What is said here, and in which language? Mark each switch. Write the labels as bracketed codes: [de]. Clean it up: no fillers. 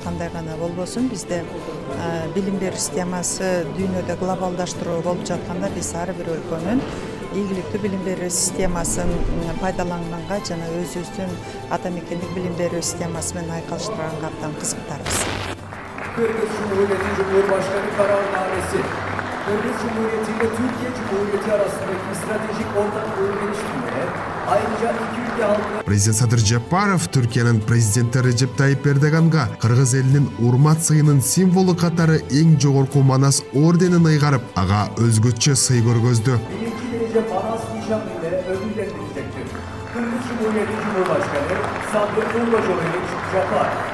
[ky] Кандай гана болбосун, бизде билим берүү системасы дүйнөдө глобалдаштыруу болуп жатканда биз ар бир өлкөнүн ийгиликтүү билим берүү системасын пайдаланганга жана өзүбүздүн ата мекендик билим берүү системасы менен айкалыштырганга абдан кызыктарбыз. [tr] Kırgız Cumhuriyeti Cumhurbaşkanı kararnamesi, Kırgız Cumhuriyeti ile Türkiye Cumhuriyeti arasındaki stratejik ortak uyum geliştirmeye, ayrıca iki ülke halkına... [ky] Президент Садыр Жапаров Түркиянын президенти Режеп Тайып Эрдоганга кыргыз элинин урмат сыйынын символу катары эң жогорку Манас орденин ыйгарып, ага өзгөчө сый көргөздү. [tr] Birinci derece Manas nişanı ile ödüllendirilecektir. Kırgız Cumhuriyeti Cumhurbaşkanı Sadır Urbajovic Japar.